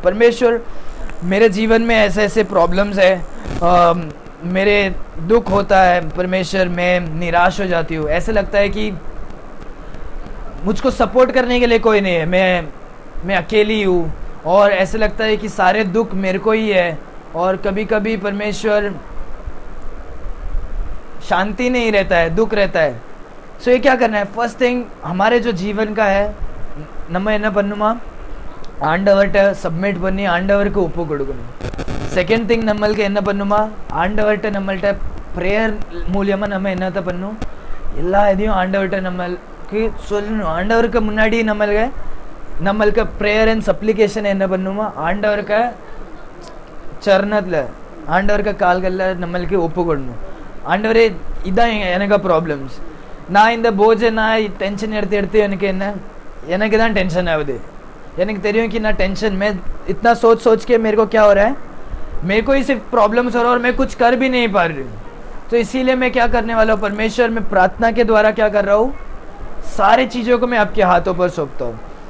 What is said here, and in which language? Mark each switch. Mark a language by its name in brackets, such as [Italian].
[Hindi] परमेश्वर, मेरे जीवन में ऐसे ऐसे प्रॉब्लम्स है, मेरे दुख होता है परमेश्वर, मैं निराश हो जाती हूँ, ऐसे लगता है कि मुझको सपोर्ट करने के लिए कोई नहीं है, मैं अकेली हूँ, और ऐसे लगता है कि सारे दुख मेरे को ही है। और कभी कभी परमेश्वर शांति नहीं रहता है, दुख रहता है। सो ये क्या करना है, फर्स्ट थिंग हमारे जो जीवन का है, [Tamil] நம்ம என்ன பண்ணுமா, ஆண்டவர்கிட்ட சப்மிட் பண்ணி ஆண்டவருக்கு ஒப்பு கொடுக்கணும். செகண்ட் திங் நம்மளுக்கு என்ன பண்ணுமா, ஆண்டவர்கிட்ட நம்மள்கிட்ட ப்ரேயர் மூலியமாக நம்ம என்னத்தை பண்ணணும், எல்லா இதையும் ஆண்டவர்கிட்ட நம்மளுக்கு சொல்லணும். ஆண்டவருக்கு முன்னாடி நம்மளுக்கு ப்ரேயர் அண்ட் சப்ளிகேஷன் என்ன பண்ணுமா, ஆண்டவருக்கு சரணத்தில் ஆண்டவருக்கு கால்களில் நம்மளுக்கு ஒப்பு கொடுக்கணும். ஆண்டவரே இதான் எனக்கு ப்ராப்ளம்ஸ், நான் இந்த போஜை நான் டென்ஷன் எடுத்து எடுத்து எனக்கு தான் [Hindi] टेंशन आवे, [Tamil] எனக்கு தெரியும் [Hindi] कि ना टेंशन में इतना सोच सोच के मेरे को क्या हो रहा है, मेरे को ही सिर्फ प्रॉब्लम्स हो रहा है और मैं कुछ कर भी नहीं पा रही हूँ. तो इसीलिए मैं क्या करने वाला हूँ, परमेश्वर में प्रार्थना के द्वारा क्या कर रहा हूँ, सारी चीज़ों को मैं आपके हाथों पर सौंपता हूँ.